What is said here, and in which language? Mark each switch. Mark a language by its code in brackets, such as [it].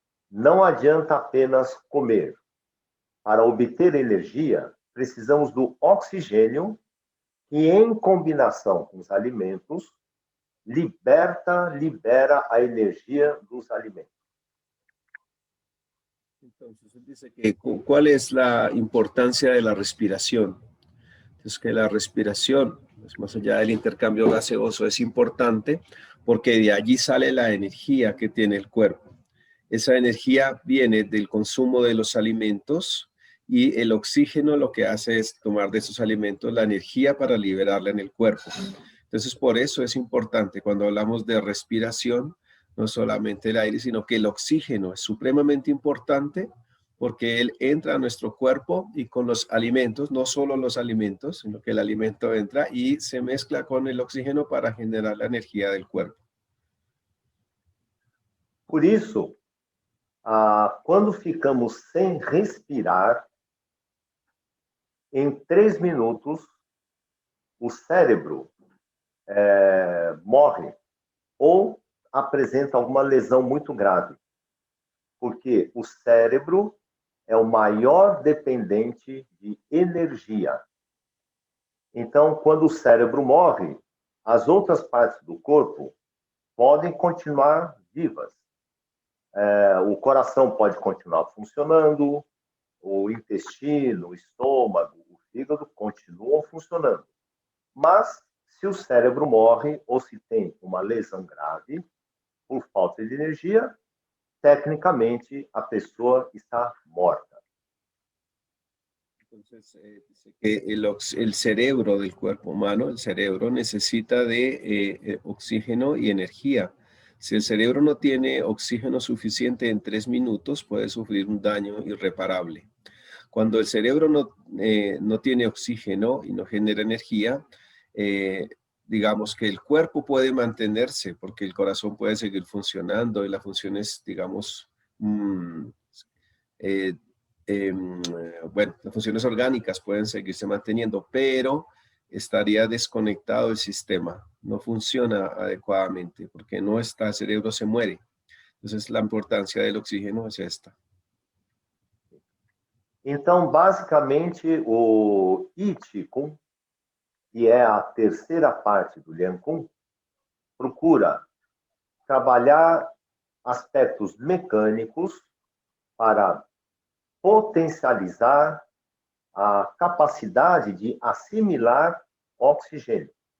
[pt] Não adianta apenas comer. Para obter energia, precisamos do oxigênio, que em combinação com os alimentos, libera a energia dos alimentos. [es] Entonces, él dice que ¿cuál es la importancia de la respiración? Entonces, que la respiración, pues, más allá del intercambio gaseoso, es importante porque de allí sale la energía que tiene el cuerpo. Esa energía viene del consumo de los alimentos y el oxígeno lo que hace es tomar de esos alimentos la energía para liberarla en el cuerpo. Entonces, por eso es importante cuando hablamos de respiración, no solamente el aire, sino que el oxígeno es supremamente importante porque él entra a nuestro cuerpo y con los alimentos, no solo los alimentos, sino que el alimento entra y se mezcla con el oxígeno para generar la energía del cuerpo. [pt] Por isso, quando ficamos sem respirar, em 3 minutos, o cérebro morre ou apresenta alguma lesão muito grave. Porque o cérebro é o maior dependente de energia. Então, quando o cérebro morre, as outras partes do corpo podem continuar vivas. O coração pode continuar funcionando, o intestino, o estômago, o fígado continuam funcionando. Mas, se o cérebro morre ou se tem uma lesão grave por falta de energia, tecnicamente a pessoa está morta. [es] Entonces, dice que el cerebro del cuerpo humano, el cerebro necesita de oxígeno y energía. Si el cerebro no tiene oxígeno suficiente en 3 minutos, puede sufrir un daño irreparable. Cuando el cerebro no tiene oxígeno y no genera energía, digamos que el cuerpo puede mantenerse porque el corazón puede seguir funcionando y las funciones, digamos, bueno, las funciones orgánicas pueden seguirse manteniendo, pero estaría desconectado el sistema, no funciona adecuadamente porque no está, el cerebro se muere. Entonces, la importancia del oxígeno es esta. [pt] Então, basicamente, o I Qigong, que é a terceira parte do Lian Kung, procura trabalhar aspectos mecânicos para potencializar a capacidade de assimilar oxigênio.